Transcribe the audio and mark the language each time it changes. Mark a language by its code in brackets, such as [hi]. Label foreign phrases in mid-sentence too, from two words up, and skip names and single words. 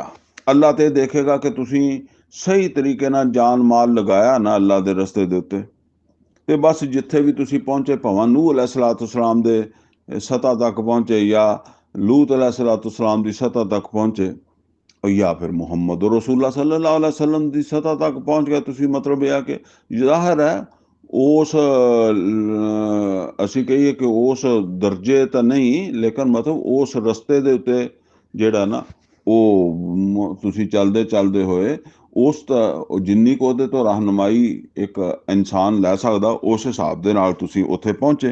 [pa] ਅੱਲਾਹ ਤੇ ਦੇਖੇਗਾ ਕਿ ਤੁਸੀਂ ਸਹੀ ਤਰੀਕੇ ਨਾਲ ਜਾਨ ਮਾਲ ਲਗਾਇਆ ਨਾ ਅੱਲਾਹ ਦੇ ਰਸਤੇ ਦੇ ਉੱਤੇ। ਤੇ ਬਸ ਜਿੱਥੇ ਵੀ ਤੁਸੀਂ ਪਹੁੰਚੇ, ਭਾਵੇਂ ਨੂਹ अलैहिस्सलाम ਦੇ ਸਤ੍ਹਾ ਤੱਕ ਪਹੁੰਚੇ ਜਾਂ लूत अलैहिस्सलाम ਦੀ ਸਤ੍ਹਾ ਤੱਕ ਪਹੁੰਚੇ, ਜਾਂ ਫਿਰ ਮੁਹੰਮਦ ਰਸੂਲullah [ar] صلى الله عليه وسلم [pa] ਦੀ ਸਤ੍ਹਾ ਤੱਕ ਪਹੁੰਚ ਗਏ ਤੁਸੀਂ, ਮਤਲਬ ਇਹ ਆ ਕਿ ਜ਼ਾਹਿਰ ਹੈ ਉਸ ਅਸੀਂ ਕਹੀਏ ਕਿ ਉਸ ਦਰਜੇ ਤਾਂ ਨਹੀਂ, ਲੇਕਿਨ ਮਤਲਬ ਉਸ ਰਸਤੇ ਦੇ ਉੱਤੇ ਜਿਹੜਾ ਨਾ ਉਹ ਤੁਸੀਂ ਚੱਲਦੇ ਹੋਏ ਉਸ ਜਿੰਨੀ ਕੁ ਉਹਦੇ ਤੋਂ ਰਹਿਨੁਮਾਈ ਇੱਕ ਇਨਸਾਨ ਲੈ ਸਕਦਾ, ਉਸ ਹਿਸਾਬ ਦੇ ਨਾਲ ਤੁਸੀਂ ਉੱਥੇ ਪਹੁੰਚੇ।